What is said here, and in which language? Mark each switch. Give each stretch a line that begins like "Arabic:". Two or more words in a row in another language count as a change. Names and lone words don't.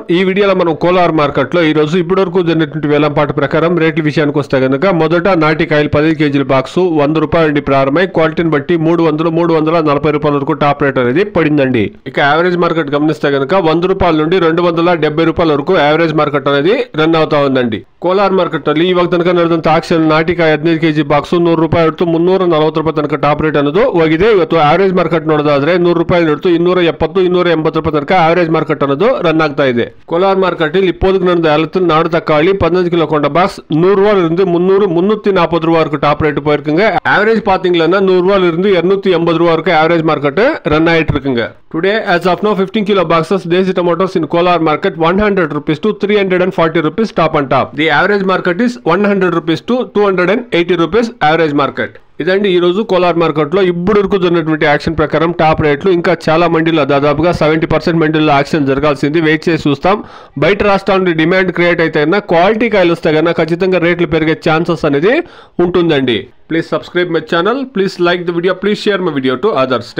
Telugu: ఈ వీడియోలో మనం కోలార్ మార్కెట్లో ఈరోజు ఇప్పటివరకు జరిగినటువంటి వేలంపాట ప్రకారం రేట్ల విషయానికి వస్తే కనుక మొదట నాటికాయలు 10 కేజీల బాక్స్ 100 రూపాయల నుండి ప్రారంభమై క్వాలిటీని బట్టి 300-340 రూపాయల వరకు
English: top rate
Telugu: అనేది పడిందండి. ఇక
English: average market
Telugu: గమనిస్తే కనుక 100 రూపాయల నుండి 270 రూపాయల వరకు
English: average market
Telugu: అనేది రన్ అవుతా ఉందండి.
Kannada: ಕೋಲಾರ ಮಾರ್ಕೆಟ್ ಅಲ್ಲಿ ಇವಾಗ ತನಕ ನಡೆದಂತ ಆಕ್ಷನ್ ನಾಟಿಕಾಯಿ 15 ಕೆಜಿ ಬಾಕ್ಸ್ 100 ರೂಪಾಯಿ ಹಿಡಿದು 340 ರೂಪಾಯಿ ತನಕ
English: top rate
Kannada: ಅನ್ನೋದು ಹೋಗಿದೆ. ಇವತ್ತು
English: average market
Kannada: ನೋಡೋದಾದ್ರೆ 100 ರೂಪಾಯಿ ಹಿಡಿದು 270-280 ರೂಪಾಯಿ ತನಕ
English: average market
Kannada: ಅನ್ನೋದು ರನ್ ಆಗ್ತಾ ಇದೆ. ಕೋಲಾರ ಮಾರ್ಕೆಟ್ ಇಲ್ಲಿ
Tamil: இப்போதுக்கு நடந்த ஏலத்தில் நாடு தக்காளி 15 கிலோ கொண்ட பாக்ஸ் 100 ரூபாயில இருந்து 340 ரூபாய் வரைக்கும்
English: top rate
Tamil: போயிருக்குங்க. ஆவரேஜ் பாத்தீங்கன்னா 100 ரூபாயில இருந்து 280 ரூபாய் வரைக்கும்
English: average market
Tamil: ரன் ஆயிட்டு இருக்குங்க.
English: Today, as of now, 15 kilo boxes Desi tomatoes in Kolar market 100 rupees to 340 rupees top and top. The average market is 100 rupees to 280 rupees average market.
Telugu: ఇదండి ఈ రోజు కోలార్ మార్కెట్ లో ఇప్పుడు వరకు జరిగినటువంటి యాక్షన్ ప్రకారం
English: top rates.
Telugu: ఇంకా చాలా మండీలో దాదాపుగా 70% మండీలో యాక్షన్ జరగాల్సింది. వెయిట్ చేసి చూస్తాం. బయట రాష్ట్రాల నుండి
English: demand create
Telugu: అయితే కన్నా క్వాలిటీ కాయలు వస్తే కన్నా ఖచ్చితంగా రేట్లు పెరిగే ఛాన్సెస్ అనేది ఉంటుందండి.
English: please subscribe my channel, please like the video, please share my video to others.